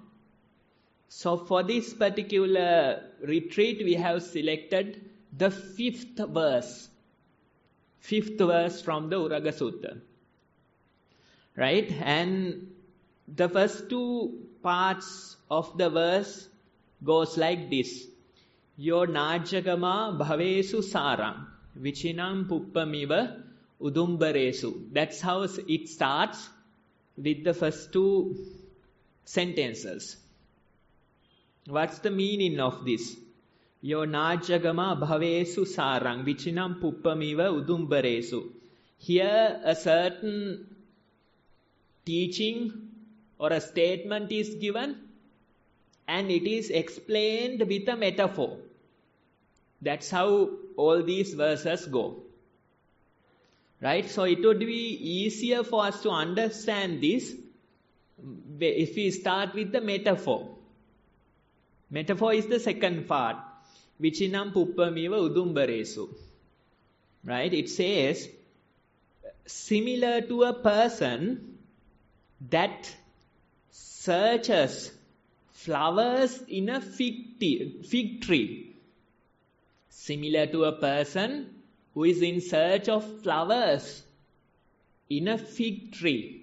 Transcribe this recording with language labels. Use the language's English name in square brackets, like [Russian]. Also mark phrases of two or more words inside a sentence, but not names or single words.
[English] So for this particular retreat, we have selected the fifth verse from the Uraga Sutta. Right? And the first two parts of the verse goes like this. [Pali] Yo najagama bhavesu saram vichinam puppamiva udumbaresu. [English] That's how it starts with the first two sentences. What's the meaning of this? [Pali] Yo najagama bhavesu sarang vichinam puppamiva udumbaresu. [English] Here a certain teaching or a statement is given and it is explained with a metaphor. That's how all these verses go. Right? So it would be easier for us to understand this if we start with the metaphor. Metaphor is the second part. [Pali] Vichinam puppamiva udumbaresu. [English] Right? It says, similar to a person that searches flowers in a fig tree. Similar to a person who is in search of flowers in a fig tree.